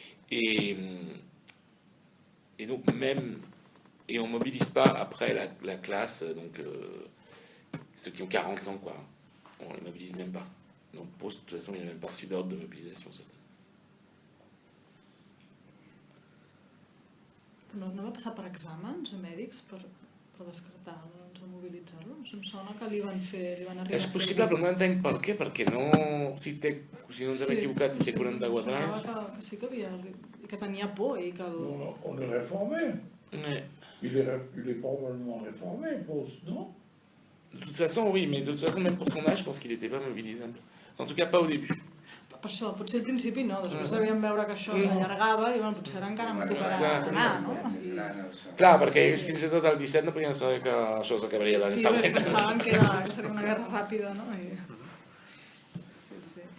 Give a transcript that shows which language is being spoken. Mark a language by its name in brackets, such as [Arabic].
[French] Et donc même... Et on ne mobilise pas après la classe, donc ceux qui ont 40 ans, quoi. On ne les mobilise même pas. Donc de toute façon, il n'a même pas reçu d'ordre de mobilisation. [Catalan] No va passar per exàmens mèdics per descartar, doncs, de mobilitzar-lo? Em sona que li van arribar... És possible, però no entenc per què, perquè no... Si no ens hem equivocat, té 44 anys. Sí que havia... que tenia por i que... [French] On le réformait. Ouais. Il est probablement réformé, Proust, non? De toute façon, oui, mais de toute façon, même pour son âge, je pense qu'il n'était pas mobilisable. En tout cas, pas au début. [Catalan] Per això, potser al principi no, després devien veure que això s'allargava i bueno, potser encara no tocarà anar, no? Clar, perquè ells fins i tot al 17 no podien saber que això s'acabaria l'any següent. Sí, pensaven que seria una guerra ràpida, no? Sí.